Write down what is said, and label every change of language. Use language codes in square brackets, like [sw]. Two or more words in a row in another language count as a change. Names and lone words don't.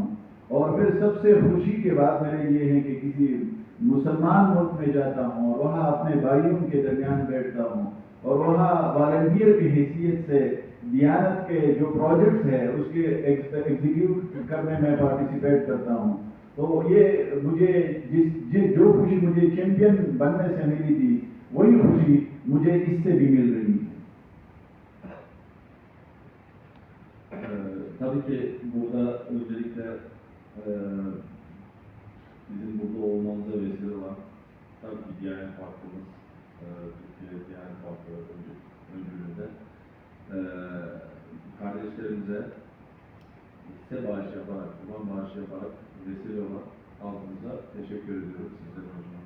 [ur] اور پھر سب سے خوشی کے بعد میرے یہ ہے کہ کسی مسلمان ملک میں جاتا ہوں اور وہاں اپنے بھائیوں کے درمیان بیٹھتا ہوں اور وہاں والنٹیئر کی حیثیت سے دیانت کے جو پروجیکٹس ہیں اس کے ایگزیکیوٹ کرنے میں پارٹیسپیٹ کرتا ہوں. تو یہ مجھے جو خوشی مجھے چیمپئن بننے سے ملی تھی وہی خوشی مجھے اس سے بھی مل رہی ہے. [tr] Tabii ki burada özellikle bizim burada olmamıza vesile olan tabii ki Diyanet Vakfımız, Türkiye Diyanet Vakfı öncülüğünde kardeşlerimize hisse bağış yaparak, kurban bağışı yaparak vesile olan halkımıza teşekkür ediyoruz sizlerin hocamıza.